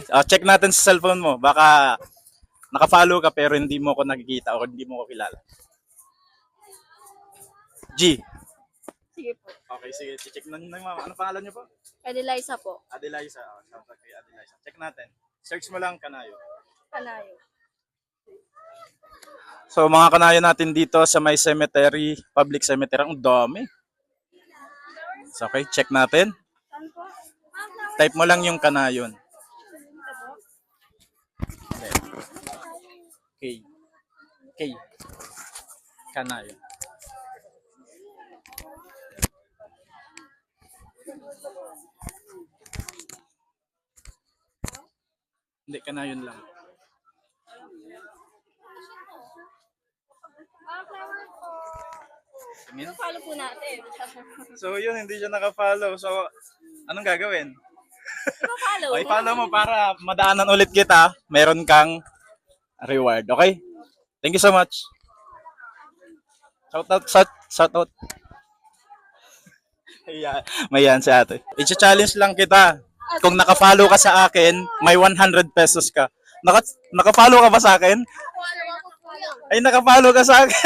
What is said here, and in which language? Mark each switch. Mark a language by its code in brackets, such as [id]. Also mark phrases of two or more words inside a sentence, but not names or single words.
[tl] Check natin sa cellphone mo. Baka naka-follow ka pero hindi mo ko nakikita o hindi mo ko kilala. G. Sige po. Okay, sige. Check na nyo, ma'am. Ano pangalan niyo po? Edeliza po. Adeliza. Oh, shoutout kay Adeliza. Check natin. Search mo lang kanayo. Kanayon. So, mga kanayo natin dito sa may cemetery, public cemetery. Ang dami. So, okay, check natin. Type mo lang yung kanayon. K. K. Kanayon. Hindi, kanayon lang. Tingin? Follow po natin. So, yun, hindi siya naka-follow. So, anong gagawin? Follow. Okay, follow mo para madaanan ulit kita. Meron kang reward. Okay? [en] Thank you so much. [tl] Shoutout. Mayan si ate. I-challenge lang kita. Kung naka-follow ka sa akin, may 100 pesos ka. Naka-follow ka ba sa akin? Ay, naka-follow ka sa akin.